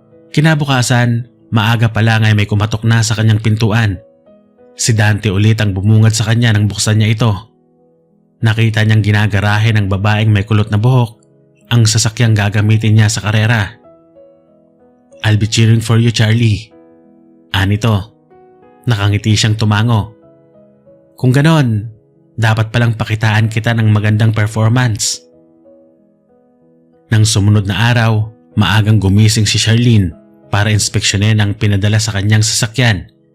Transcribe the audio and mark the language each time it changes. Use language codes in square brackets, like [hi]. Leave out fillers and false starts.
[tl] Kinabukasan, maaga pa lang ay may kumatok na sa kanyang pintuan. Si Dante ulit ang bumungad sa kanya nang buksan niya ito. Nakita niyang ginagarahe ng babaeng may kulot na buhok ang sasakyang gagamitin niya sa karera. [en] I'll be cheering for you, Charlie. [tl] Anito, nakangiti siyang tumango. Kung ganon, dapat palang pakitaan kita ng magandang performance. Nang sumunod na araw, maagang gumising si Charlene para inspeksyonin ang pinadala sa kanyang sasakyan.